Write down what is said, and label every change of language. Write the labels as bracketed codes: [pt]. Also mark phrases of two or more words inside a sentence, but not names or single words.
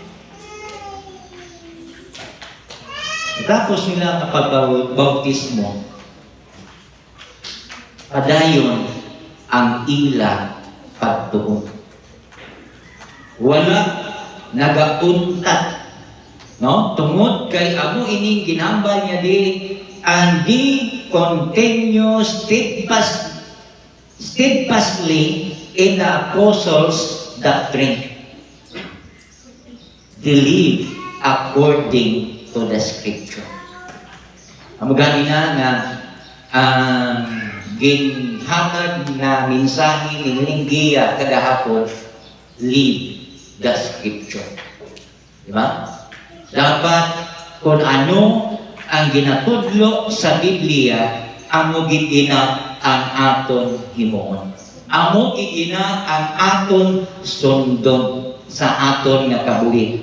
[hil] Tapos nila kapag-bautismo, padayon ang ila pagtuon. Wala nagauntat, no? Tungod kay amo ining ginambal niya di [en] and the continuous steadfastly in the apostles' doctrine. Believe according to the scripture. [hil] Amo gani na nga ginhatag na mensahe ni Linggiya kagahapon, [en] live the scripture. [hil] Diba? Dapat kung ano ang ginatudlo sa Biblia, amo gidina ang aton himuon. Amo gidina ang aton sundon sa aton nga kabuhi.